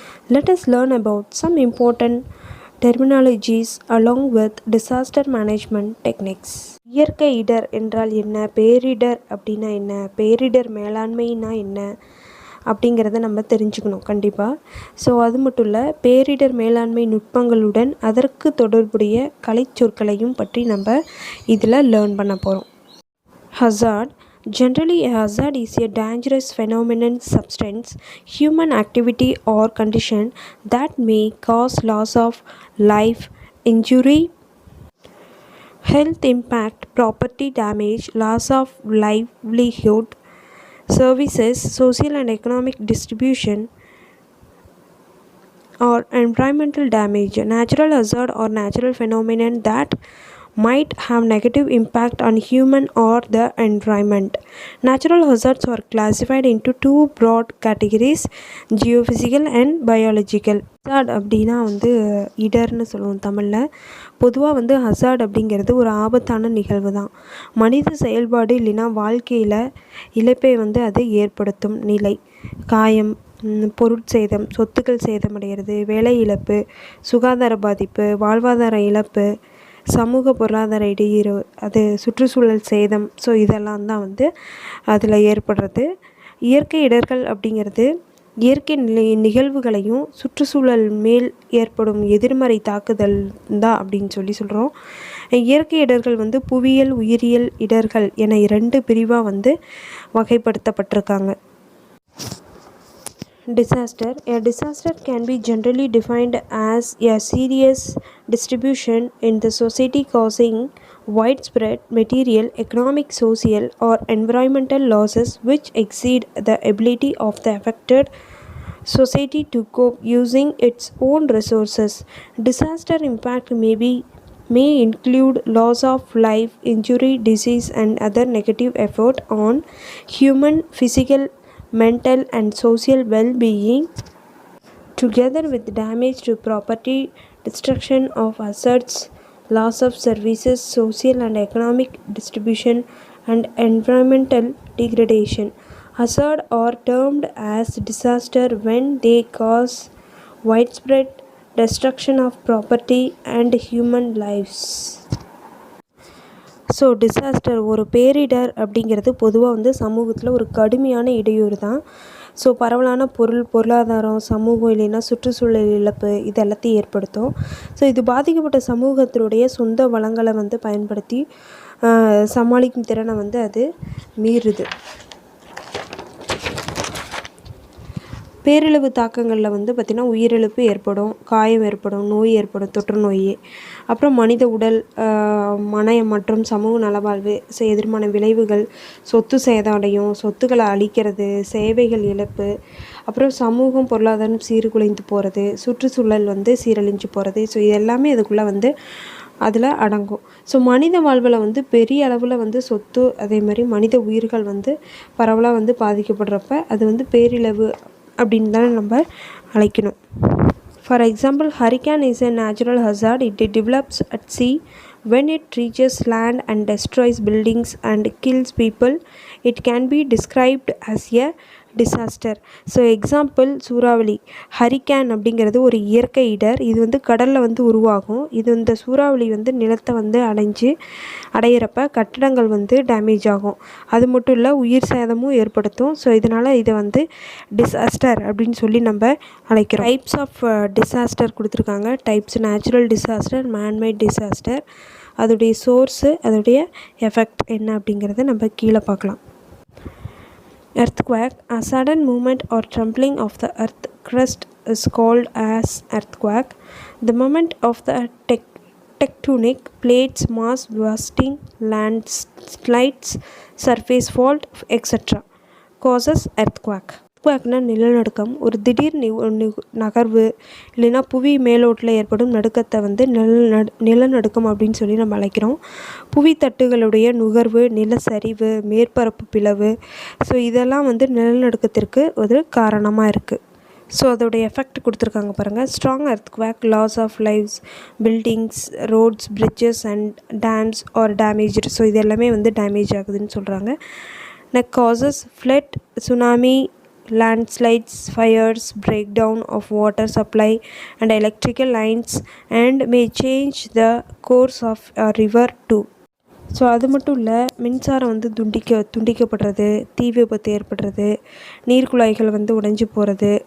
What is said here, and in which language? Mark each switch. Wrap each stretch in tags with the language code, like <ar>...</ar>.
<en>Let us learn about some important terminologies along with disaster management techniques.</en> <ta>இயற்கை இடர் என்றால் என்ன, பேரிடர் அப்படின்னா என்ன, பேரிடர் மேலாண்மைனா என்ன அப்படிங்கிறத நம்ம தெரிஞ்சுக்கணும் கண்டிப்பாக. ஸோ அது மட்டும் இல்லை, பேரிடர் மேலாண்மை நுட்பங்களுடன் அதற்கு தொடர்புடைய கலைச்சொற்களையும் பற்றி நம்ம இதில் லேர்ன் பண்ண போகிறோம்.</ta> <en>Hazard. Generally, a hazard is a dangerous phenomenon, substance, human activity or condition that may cause loss of life, injury, health impact, property damage, loss of livelihood, services, social and economic distribution, or environmental damage. Natural hazard or natural phenomenon that might have negative impact on human or the environment. Natural hazards are classified into two broad categories, geophysical and biological.</en> <ta>Hazard அப்படின்னா இடர்னு சொல்லுவோம் தமிழில். பொதுவாக hazard அப்படிங்கிறது ஒரு ஆபத்தான நிகழ்வு தான். மனித செயல்பாடு இல்லைன்னா வாழ்க்கையில் இழப்பை அது ஏற்படுத்தும் நிலை. காயம், பொருட்சேதம், சொத்துக்கள் சேதமடைகிறது, வேலை இழப்பு, சுகாதார பாதிப்பு, வாழ்வாதார இழப்பு, சமூக பொருளாதார இடையூறு, அது சுற்றுச்சூழல் சேதம். ஸோ இதெல்லாம் தான் அதில் ஏற்படுறது. இயற்கை இடர்கள் அப்படிங்கிறது இயற்கை நிகழ்வுகளையும் சுற்றுச்சூழல் மேல் ஏற்படும் எதிர்மறை தாக்குதல் தான் அப்படின்னு சொல்கிறோம். இயற்கை இடர்கள் புவியியல் உயிரியல் இடர்கள் என 2 பிரிவாக வகைப்படுத்தப்பட்டிருக்காங்க.</ta> <en>Disaster. A disaster can be generally defined as a serious distribution in the society causing widespread material, economic, social, or environmental losses which exceed the ability of the affected society to cope using its own resources. Disaster impact may include loss of life, injury, disease, and other negative effect on human physical, mental, and social well-being, together with damage to property, destruction of assets, loss of services, social and economic distribution, and environmental degradation. Hazards are termed as disaster when they cause widespread destruction of property and human lives.</en> <ta>So disaster, ஒரு பேரிடர் அப்படிங்கிறது பொதுவாக சமூகத்தில் ஒரு கடுமையான இடையூறு தான். So பரவலான பொருளாதாரம், சமூகம் இல்லைன்னா சுற்றுச்சூழல் இழப்பு இது எல்லாத்தையும் ஏற்படுத்தும். ஸோ இது பாதிக்கப்பட்ட சமூகத்தினுடைய சொந்த வளங்களை வந்து பயன்படுத்தி சமாளிக்கும் திறனை வந்து அது மீறுது. பேரழிவு தாக்கங்களில் வந்து பார்த்திங்கன்னா உயிரிழப்பு ஏற்படும், காயம் ஏற்படும், நோய் ஏற்படும், தொற்று நோய். அப்புறம் மனித உடல், மனம் மற்றும் சமூக நலவாழ்வு எதிர்மான விளைவுகள், சொத்து சேதமடையும், சொத்துக்களை அழிக்கிறது, சேவைகள் இழப்பு, அப்புறம் சமூகம் பொருளாதாரம் சீர்குலைந்து போகிறது, சுற்றுச்சூழல் வந்து சீரழிஞ்சு போகிறது. ஸோ இது எல்லாமே இதுக்குள்ளே வந்து அதில் அடங்கும். ஸோ மனித வாழ்வில் வந்து பெரிய அளவில் வந்து சொத்து அதே மாதிரி மனித உயிர்கள் வந்து பரவலாக வந்து பாதிக்கப்படுறப்ப அது வந்து பேரிழவு அப்படின்னு தான் நம்ம அழைக்கணும்.</ta> <en>For example, hurricane is a natural hazard. It develops at sea when it reaches land and destroys buildings and kills people. It can be described as a disaster. So example</en> <ta>சூறாவளி. ஹரிக்கேன் அப்படிங்கிறது ஒரு இயற்கை இடர். இது வந்து கடலில் வந்து உருவாகும். இந்த சூறாவளி வந்து நிலத்தை வந்து அடையிறப்ப கட்டடங்கள் வந்து டேமேஜ் ஆகும். அது மட்டும் இல்லை, உயிர் சேதமும் ஏற்படுத்தும். ஸோ இதனால் இதை வந்து டிசாஸ்டர் அப்படின்னு சொல்லி நம்ம அழைக்கிறோம்.</ta> <en>types of disaster</en> <ta>கொடுத்துருக்காங்க.</ta> <en>Types: natural disaster, manmade disaster.</en> <ta>அதோடைய சோர்ஸு, அதோடைய எஃபெக்ட் என்ன அப்படிங்கிறத நம்ம கீழே பார்க்கலாம்.</ta> <en>Earthquake. A sudden movement or trembling of the earth crust is called as earthquake. The movement of the tectonic plates, mass bursting, landslides, surface fault, etc. causes earthquake.</en> <ta>earthquakeனா நிலநடுக்கம். ஒரு திடீர் நகர்வு இல்லைன்னா புவி மேலோட்டில் ஏற்படும் நடுக்கத்தை வந்து நிலநடுக்கம் அப்படின்னு சொல்லி நம்ம அழைக்கிறோம். புவி தட்டுகளுடைய நுகர்வு, நிலச்சரிவு, மேற்பரப்பு பிளவு, ஸோ இதெல்லாம் வந்து நிலநடுக்கத்திற்கு ஒரு காரணமாக இருக்குது.</ta> <en>so அதோடைய effect</en> <ta>கொடுத்துருக்காங்க பாருங்கள்.</ta> <en>Strong earthquake, loss of lives, buildings, roads, bridges and dams are damaged.</en> <ta>So இது எல்லாமே வந்து டேமேஜ் ஆகுதுன்னு சொல்கிறாங்க.</ta> <en>causes flood, tsunami, landslides, fires, breakdown of water supply and electrical lines, and may change the course of a river too.</en> <ta>So அது மட்டும் இல்லை, மின்சாரம் வந்து துண்டிக்கப்படுறது, தீ விபத்து ஏற்படுறது, நீர்க்குழாய்கள் வந்து உடைஞ்சு போகிறது.</ta>